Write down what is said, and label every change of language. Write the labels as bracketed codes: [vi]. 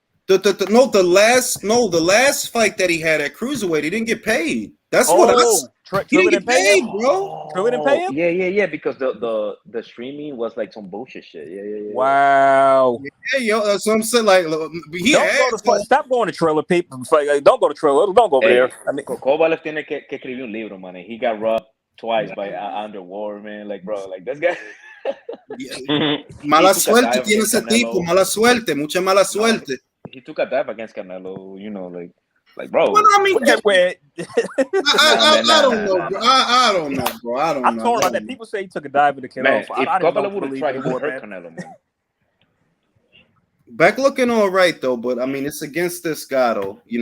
[en] The last fight that he had at cruiserweight, he didn't get paid. That's what I said. He didn't get paid, bro. Triller didn't pay him? Yeah, because the streaming was like some bullshit shit. Yeah. Wow. Yeah, yo, that's what I'm saying. Like, stop going to Triller, people. Don't go to Triller. Don't go over there. I mean, [es] Kovalev tiene que escribir un libro, man. [en] He got robbed twice by Underwater, man. Like, bro, like this guy. [es] Mala suerte tiene ese tipo. Mala suerte, mucha mala suerte. [en] He took a dive against Canelo, like bro. Well, I mean, I don't know, bro. I don't know, bro. I'm torn on that. People say he took a dive into Canelo. Man, if Kovalev would have tried, he would have hurt Canelo, man. Beck looking all right though, but I mean, it's against this guy though.